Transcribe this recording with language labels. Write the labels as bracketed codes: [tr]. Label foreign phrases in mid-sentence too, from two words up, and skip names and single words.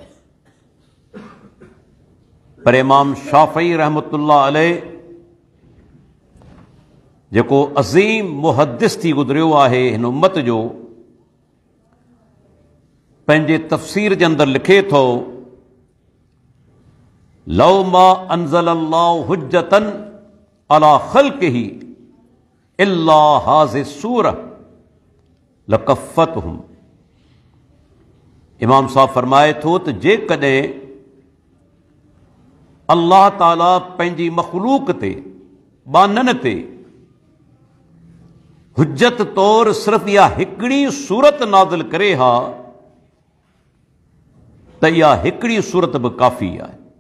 [sd] पर इमाम शाफ़ई [ar] رحمة الله عليه [sd] जेको अज़ीम मुहद्दिस थी गुज़रियो आहे हिन उम्मत जो, पंहिंजे तफ़सीर जे अंदरि लिखे थो, [ar] لو ما أنزل الله حجة على خلقه إلا هذه السورة لكفتهم. [sd] इमाम साहब फरमाए थो त जेकॾहिं अल्लाह ताला पंहिंजी मख़लूक ते, बाननि ते हुज्जत तौर सिर्फ़ इहा हिकिड़ी सूरत नाज़िल करे हा त इहा हिकिड़ी सूरत बि काफ़ी आहे।